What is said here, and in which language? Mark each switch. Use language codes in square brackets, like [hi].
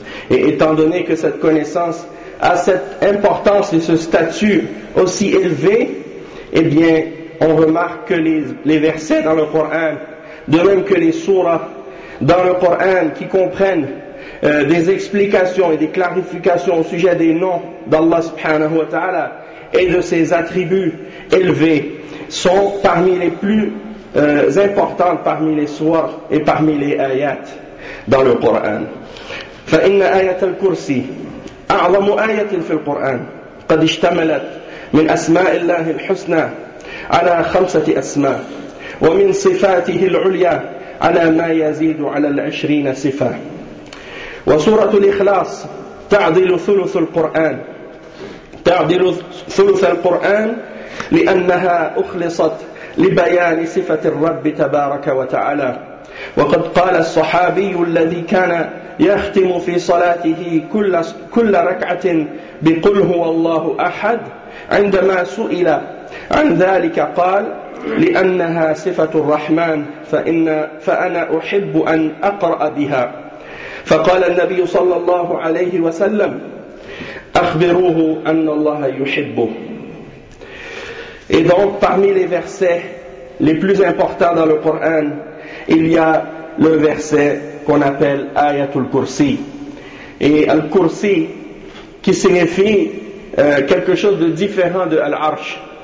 [fr] Et étant donné que cette connaissance a cette importance et ce statut aussi élevé, eh bien, on remarque que les versets dans le Coran, de même que les sourates dans le Coran qui comprennent des explications et des clarifications au sujet des noms d'Allah subhanahu wa ta'ala et de ses attributs élevés, sont parmi les plus importantes parmi les sourates et parmi les ayats dans le Coran. [ar] فَإِنَّ آيَةَ الْكُرْسِي أَعْظَمُ آيَةٍ فِي الْقُرْآنِ قَدْ اشْتَمَلَتْ من أسماء الله الحسنى على خمسة أسماء ومن صفاته العليا على ما يزيد على العشرين صفة وسورة الإخلاص تعدل ثلث القرآن لأنها أخلصت لبيان صفة الرب تبارك وتعالى وقد قال الصحابي الذي كان يختم في صلاته كل ركعة بقل هو الله أحد عندما سئل عن ذلك قال لأنها صفة الرحمن فأنا أحب أن أقرأ بها فقال النبي صلى الله عليه وسلم أخبروه أن الله يحبه. [fr] Et donc parmi les versets les plus importants dans le Coran, il y a le verset qu'on appelle Ayatul Kursi. Et Al-Kursi, qui signifie quelque chose de différent de Al-Arsh.